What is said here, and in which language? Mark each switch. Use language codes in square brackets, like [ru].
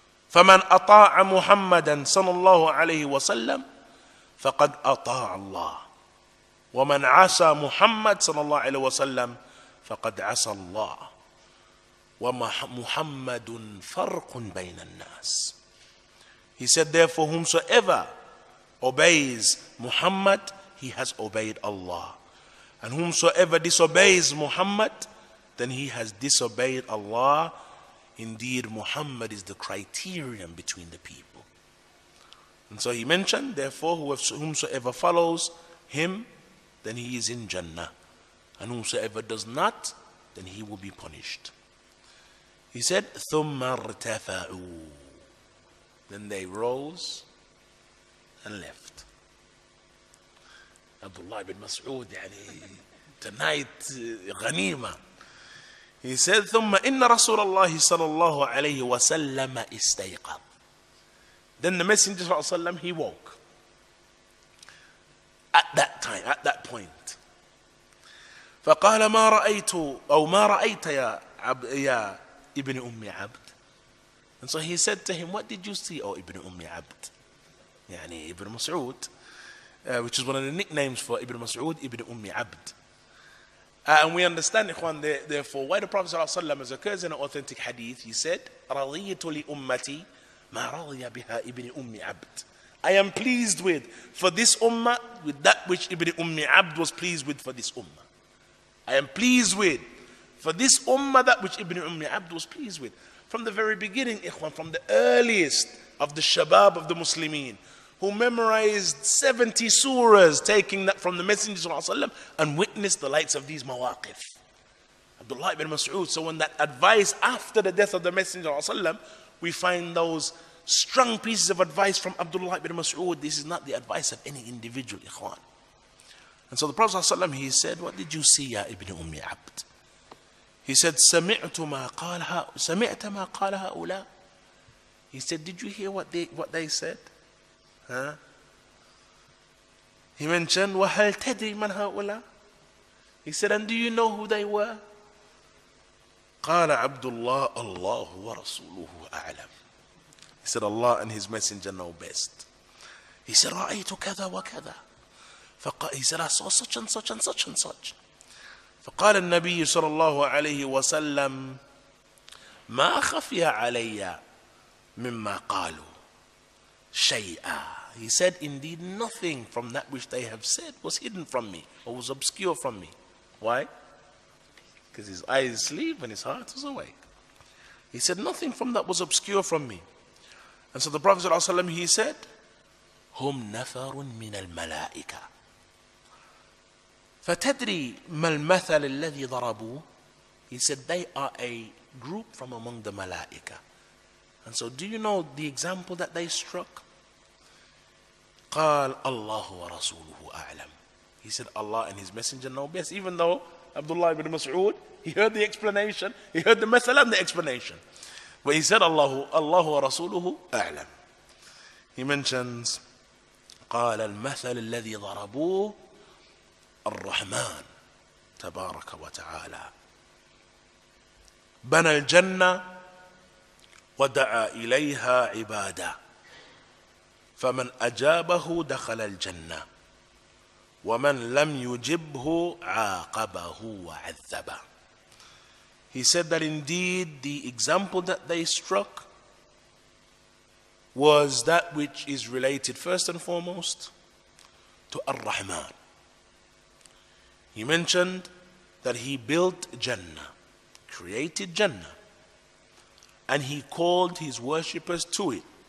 [ar] فمن أطاع محمدا صلى الله عليه وسلم فقد أطاع الله ومن عصى محمد صلى الله عليه وسلم فقد عصى الله ومحمد فرق بين الناس. [en] He said, therefore, whomsoever obeys Muhammad, he has obeyed Allah. And whomsoever disobeys Muhammad, then he has disobeyed Allah. Indeed, Muhammad is the criterion between the people. And so he mentioned, therefore, whomsoever follows him, then he is in Jannah. And whomsoever does not, then he will be punished. He said, [ar] ثُمَّ ارْتَفَعُوا. [en] Then they rose and left. Abdullah ibn Mas'ud, tonight, ghanima. He said, [ar] ثُمَّ إِنَّ رَسُولَ اللَّهِ صَلَى اللَّهُ عَلَيْهِ وَسَلَّمَ إِسْتَيْقَظ. [en] Then the Messenger ﷺ, he woke. At that time, at that point. [ar] فقال ما رأيت أو ما رأيت يا ابن أم عبد. [en] And so he said to him, what did you see, O Ibn Abd? Ibn Mas'ud, which is one of the nicknames for Ibn Mas'ud, Ibn Abd. And we understand, Ikhwan, therefore, why the Prophet ﷺ, as occurs in an authentic hadith, he said, [ar] رَضِيتُ لِأُمَّتِي مَا رَضِيَ بِهَا [en] Ibn Abd. I am pleased with for this ummah with that which Ibn Abd was pleased with for this ummah. I am pleased with for this ummah that which Ibn Abd was pleased with. From the very beginning, ikhwan, from the earliest of the shabab of the Muslimin, who memorized 70 surahs, taking that from the Messenger ﷺ, and witnessed the likes of these mawaqif. Abdullah ibn Mas'ud. So when that advice after the death of the Messenger ﷺ, we find those strong pieces of advice from Abdullah ibn Mas'ud. This is not the advice of any individual, ikhwan. And so the Prophet ﷺ, he said, what did you see, ya Ibn Abd? He said, [ar] سمعت ما قال هؤلاء. [en] He said, did you hear what they said? Huh? He mentioned, [ar] وهل تدري من هؤلاء? [en] He said, and do you know who they were? [ar] قال عبد الله الله ورسوله أعلم. [en] He said, Allah and His Messenger know best. He said, [ar] رأيت كذا وكذا. [en] He said, I saw such and such and such and such. [ar] فقال النبي صلى الله عليه وسلم ما خفي علي مما قالوا شيئا. [en] He said, indeed nothing from that which they have said was hidden from me or was obscure from me. Why? Because his eyes asleep and his heart was awake. He said, nothing from that was obscure from me. And so the Prophet ﷺ, he said, [ar] هم نفر من الملائكة فتدري ما المثل الذي ضربوه. [en] He said, they are a group from among the malaika. And so do you know the example that they struck? [ar] قال الله ورسوله أعلم. [en] He said, Allah and His Messenger know best. Even though Abdullah ibn Mas'ud, he heard the explanation, he heard the method and the explanation. But he said, [ar] الله ورسوله أعلم. [en] He mentions, [ar] قال المثل الذي ضربوه الرحمن تبارك وتعالى بنى الجنة ودعا إليها عباده فمن أجابه دخل الجنة ومن لم يجبه عاقبه وعذبه. [en] He said that indeed the example that they struck was that which is related first and foremost to Ar-Rahman. He mentioned that he built Jannah, created Jannah, and he called his worshippers to it.